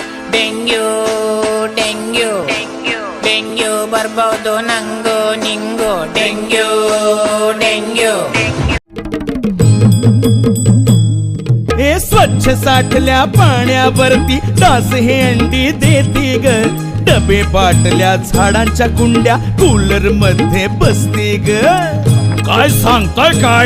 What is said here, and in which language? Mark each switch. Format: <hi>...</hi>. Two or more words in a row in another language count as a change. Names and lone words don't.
<kn>ಡೆಂಗ್ಯೂ ಡೆಂಗ್ಯೂ ಡೆಂಗ್ಯೂ ಬರ್ಬೋದು ನಂಗೂ ನಿಂಗೂ ಡೆಂಗ್ಯೂ ಡೆಂಗ್ಯೂ</kn> <mr>हे स्वच्छ साठल्या पाण्यावरती डास हे अंडी देती ग डबे बाटल्या झाडांच्या कुंड्या कूलर मध्ये बसती ग काय सांगताय काय</mr>